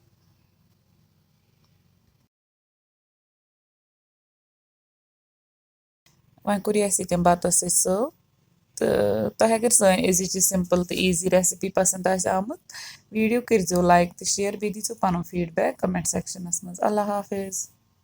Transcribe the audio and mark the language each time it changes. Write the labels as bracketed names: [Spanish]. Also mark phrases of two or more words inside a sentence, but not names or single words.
[Kashmiri] वन कोर तम बतस सर्व तो तुम अगर सन अजिच सिंपल तो [English] easy recipe [Kashmiri] पसंद आमुत वीडियो करो लाइक तो शेयर बे दीजो पन फीडबैक कमेंट सेक्शनस मज अल्लाह हाफिज।